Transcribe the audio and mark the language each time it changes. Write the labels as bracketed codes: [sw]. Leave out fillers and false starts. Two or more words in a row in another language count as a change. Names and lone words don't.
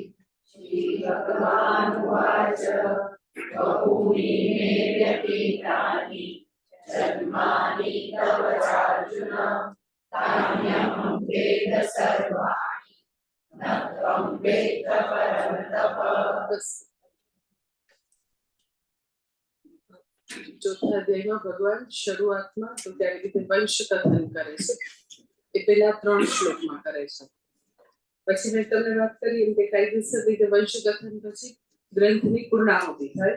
[sa] श्रीभगवानुवाच बहूनि मे व्यतीतानि जन्मानि तव चार्जुन तान्यहं वेद सर्वाणि न त्वं वेत्थ परं तप। [gu] ચોથા અધ્યાયમાં ભગવાન શરૂઆતમાં તો ત્યારે રીતે વંશ કથન કરે છે. એ પેલા 3 શ્લોકમાં કરે છે. પછી મેં તમને વાત કરી એમ કે કાયદેસર રીતે વંશ કથન પછી ગ્રંથની પૂર્ણાહુતિ થાય.